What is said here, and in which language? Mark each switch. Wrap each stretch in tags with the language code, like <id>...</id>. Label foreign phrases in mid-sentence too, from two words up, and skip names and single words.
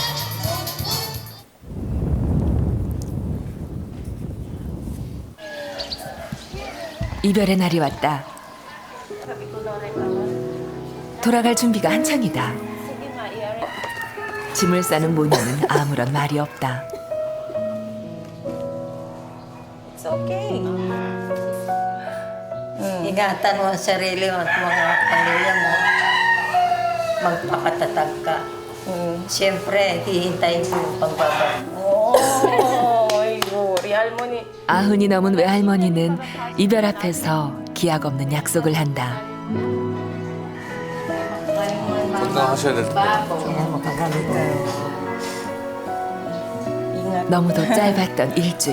<ko>이별의 날이 왔다. 돌아갈 준비가 한창이다. 짐을 싸는 모녀는 아무런 말이 없다.</ko> <en>It's okay.</en> <tl>Ingatan mo ang sarili mo at mga pamilya mo. Magpakatatag ka. Siyempre, hihintayin ko yung pagbabalik mo.</tl> <ko>아이고, 우리 할머니. 아흔이 넘은 외할머니는 이별 앞에서 기약 없는 약속을 한다. 건강하셔야 될 텐데. 너무도 짧았던 일주일.</ko>